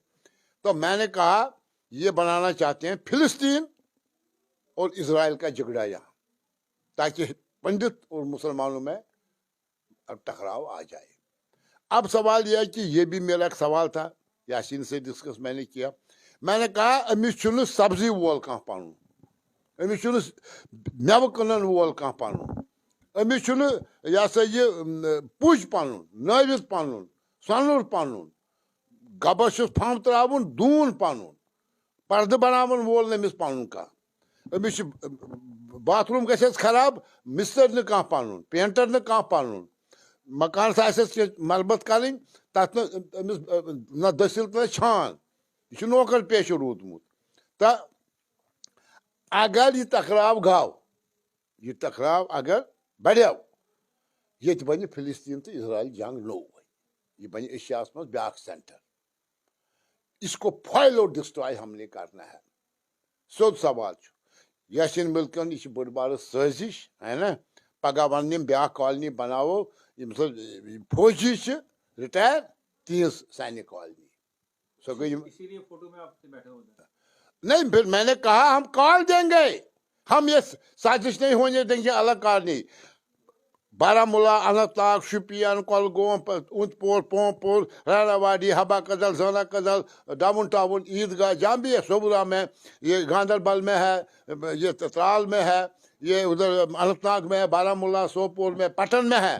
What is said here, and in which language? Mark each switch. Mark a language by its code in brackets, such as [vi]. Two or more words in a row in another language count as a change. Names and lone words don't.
[hi] तो मैंने कहा ये बनाना चाहते हैं फिलिस्तीन और इजराइल का झगड़ा यहाँ, ताकि पंडित और मुसलमानों में अब टकराव आ जाए। अब सवाल यह है कि ये भी मेरा एक सवाल था, यासीन से डिस्कस मैंने किया। [ks] मैंने कहा अमिस चुन सब्जी वोल कहाँ पानू, अमिस चुन मेव कनन वोल कहाँ पानू, अमिस चुन यह सा ये पुज पानू, नवित पानू, सनुर पानू, गबस फम त्रावन दून पानू, पर्द बनावन वोल नमिस पानू का, अमिस बाथरूम गसेस खराब, मिस्टर ने कहाँ पानू, पेंटर ने कहाँ पानू, मकान आसेस मरम्मत करें, तथ न दसिल न छान, यह नौकर पेश रूदमुत। तो अगर यह टकराव गाव, यह टकराव अगर बढ़ो, ये बन फिलिस्तीन तो इजराइल जंग नो, यह बन एशियास मज ब्याक सेंटर। [hi] इसको फॉइल और डिस्ट्रॉय हमने करना है। [ks] सोद सवाल यासिन मिल्कन यह बड़ बार साजिश है ना। पगह वन ब्या कॉलोनी बनाओ, फौजी रिटायर तीस सैनिक कॉलोनी। [hi] सो गई इसीलिए फोटो में आपसे बैठे होते हैं। नहीं, फिर मैंने कहा हम कॉल देंगे, हम ये साजिश नहीं होने देंगे अलग कॉलोनी। बारामूला, अनंतनाग, शुपियान, कोलगोम, उंतपुर, पोमपुर, रानावाडी, हबा कदल, जाना कदल, डाउन टाउन, ईदगाह, जहाँ भी है, सोबरा में, ये गांधरबल में है, ये त्राल में है, ये उधर अनंतनाग में है, बारामूला, सोपोर में, पटन में है।